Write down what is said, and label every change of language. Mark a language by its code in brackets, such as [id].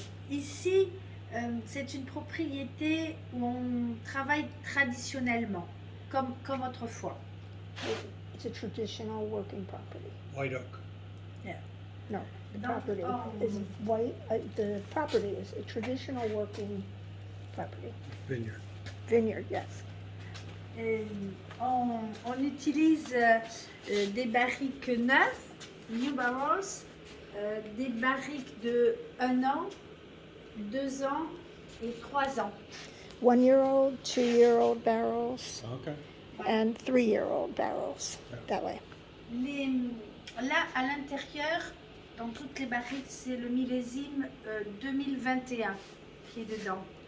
[fr] Ici, c'est une propriété où on travaille traditionnellement, comme autrefois. [en] It's a traditional working property. White oak. No, the No, property is white. The property is a traditional working property. Vineyard. Vineyard, yes. [fr] On utilise des barriques neuves, [en] new barrels, [fr] des barriques de 1 an, 2 ans et 3 ans. [en] 1-year-old, 2-year-old barrels, Okay. and 3-year-old barrels. That way. [fr] Là, à l'intérieur, dans toutes les barriques, c'est le millésime 2021 qui est dedans.